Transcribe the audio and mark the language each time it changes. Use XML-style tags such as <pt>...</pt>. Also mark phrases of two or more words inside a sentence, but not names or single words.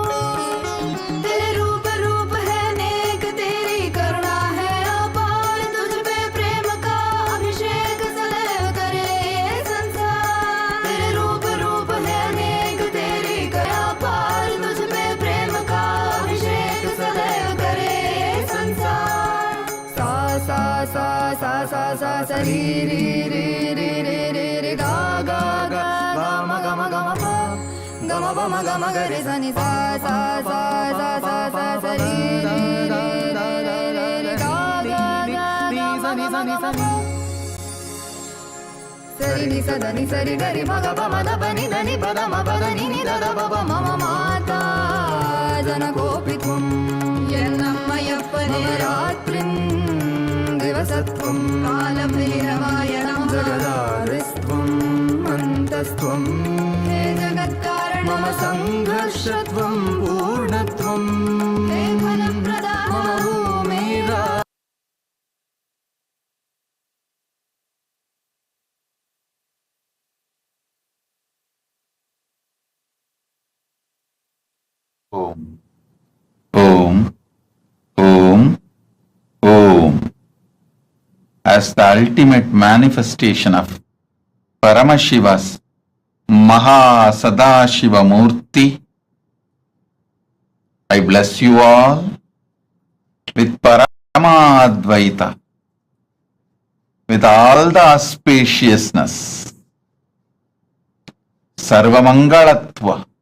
<hi>तेरे रूप रूप है नेक, तेरी करुणा है अपार, तुझ पे प्रेम का अभिषेक सदैव करे ये संसार। तेरे रूप रूप है नेक, तेरी करुणा अपार, तुझ पे प्रेम का अभिषेक सदैव करे ये संसार। सा सा सा सा सा सा सा री री री री री री री गा गा गा गा म ग म ग म प ग म प म ग म ग रे सा नि सा सा सा सा सा सा सा री री री री री री गा गा गा गा म ग म ग म प सरि नि स द नि सरि ग रि म ग प म द प नि द नि प द म प द नि नि द द प प</hi> <sa>मम माता जनकोऽपि त्वं यन्नमयप्पने रात्रिं दिवसत्वं कालभैरवाय नमः। जगदादिस्त्वम् अन्तस्त्वं हे जगत्कारण मम संघर्षत्वं पूर्णत्वं हे फलप्रदा मम भूमिरा। Om. Om. Om. Om.</sa> <en>As the ultimate manifestation of Paramashiva's MahaSadashiva Murthy, I bless you all with Paramadvaita, with all the auspiciousness, Sarvamangalatva.</en>